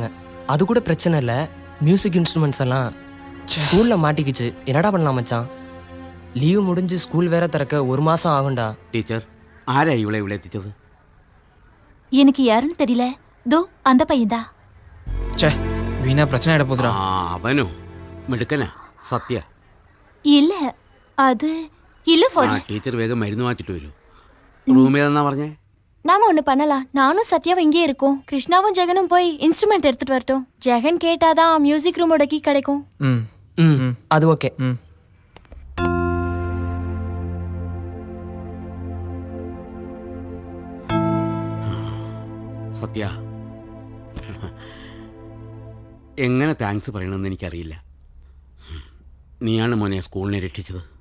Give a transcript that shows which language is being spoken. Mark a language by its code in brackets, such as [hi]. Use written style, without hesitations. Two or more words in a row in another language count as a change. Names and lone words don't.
[ta] அது கூட பிரச்சனை இல்லை, [en] music instruments [ta] எல்லாம் ஸ்கூலில் மாட்டிக்கிச்சு. என்னடா பண்ணலாம் மச்சான்? லீவு முடிஞ்சு ஸ்கூல் வேற திறக்க 1 மாசம் ஆகும்டா. டீச்சர் ஆரா இவ்வளோ விளையாடிச்சது? எனக்கு யாருன்னு தெரியல. தோ அந்த பையன்தா. சே வீணா பிரச்சனை ஆயிட போதுடா. அவனும் மிடுக்கனா സത്യ? [ml] ഇല്ല അത് ഇല്ല ഫോർ. ടീച്ചർ വേഗം മരുന്ന് വാങ്ങിച്ചിട്ട് വരൂ. റൂമിൽ എന്നാ പറഞ്ഞേ? [ta] நாம ஒன்று பண்ணலாம். நானும் சத்யாவும் இங்கே இருக்கோம். கிருஷ்ணாவும் ஜெகனும் போய் இன்ஸ்ட்ருமெண்ட் எடுத்துட்டு வரட்டும். ஜெகன் கேட்டாதான் மியூசிக் ரூமோட கீ கிடைக்கும். அது ஓகே. [ml] സത്യ എങ്ങനെ താങ്ക്സ് പറയണമെന്ന് എനിക്കറിയില്ല. നീയാണ് മോനെ സ്കൂളിനെ രക്ഷിച്ചത്.